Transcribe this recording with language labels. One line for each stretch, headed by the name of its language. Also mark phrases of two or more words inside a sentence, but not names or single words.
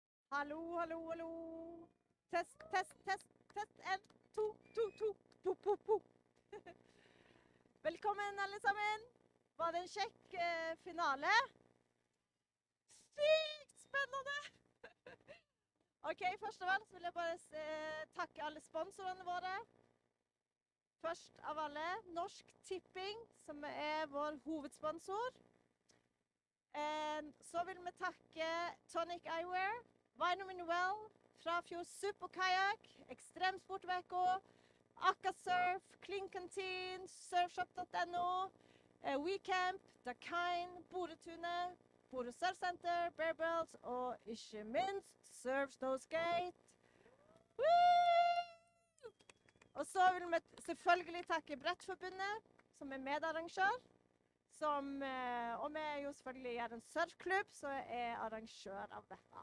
Norwegian: Hallo, hallo, hallo. Test, test, test, test. 1, 2, 2, 2. Po, po, po. Velkommen, alle sammen. Var det en kjekk finale? Sykt spennende! OK, først av alt så vil jeg bare takke alle sponsorene våre. Først av alle, Norsk Tipping, som er vår hovedsponsor. Så vil vi takke Tonic Eyewear, Vitamin Well, Frafjord Superkajak, Ekstremsportveko, Akkasurf, Kling Canteen, Surfshop.no, WeCamp, Dakine, Boretunet, Bodø Surfsenter, Bearbells og ikke minst Surf Snow Skate. Woo! Og så vil vi selvfølgelig takke Brettforbundet, som er medarrangør. Og vi er jo selvfølgelig Jæren surfklubb, som er arrangør av dette.